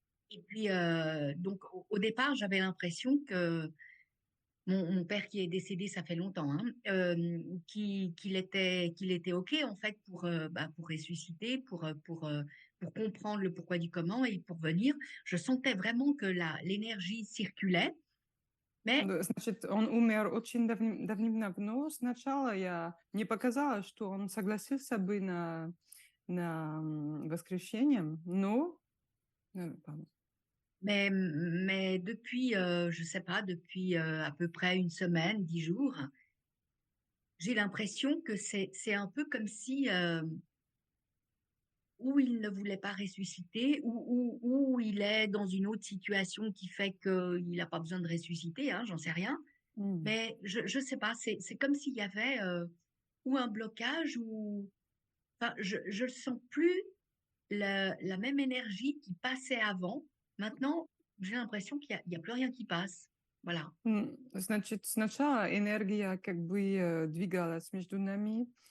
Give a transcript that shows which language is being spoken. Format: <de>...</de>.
<fr>Et puis, donc, au départ, j'avais l'impression que mon père qui est décédé, ça fait longtemps, hein, qu'il était OK, en fait, pour ressusciter, pour comprendre le pourquoi du comment et pour venir. Je sentais vraiment que l'énergie circulait, mais,</fr> <ru>Значит, он умер очень давным-давно. Сначала я не показала, что он согласился бы на воскрешение, но...</ru> <fr>pardon. mais depuis, je sais pas, depuis à peu près une semaine, 10 jours, j'ai l'impression que c'est un peu comme si ou il ne voulait pas ressusciter, ou il est dans une autre situation qui fait qu'il n'a pas besoin de ressusciter, hein, j'en sais rien. Hmm. Mais je sais pas, c'est comme s'il y avait ou un blocage, enfin, je sens plus la même énergie qui passait avant. Maintenant, j'ai l'impression qu'il y a plus rien qui passe. Voilà.</fr> <ru>Значит, сначала энергия как бы двигалась между нами.</ru>